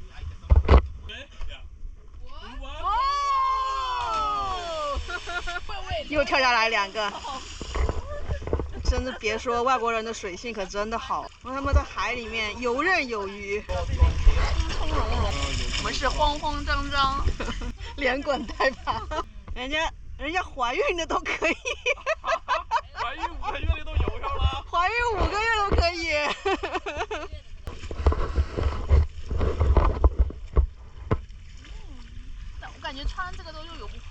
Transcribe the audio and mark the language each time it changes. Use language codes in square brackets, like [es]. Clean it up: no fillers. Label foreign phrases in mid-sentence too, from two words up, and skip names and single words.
[zh] 哦！又跳下來2個。真的別說，外國人的水性可真的好，他們在海裡面游刃有餘。我們是慌慌張張，連滾帶爬，人家懷孕的都可以，懷孕5個月的都游上了，懷孕5個月都可以。但我感覺穿這個都又游不快，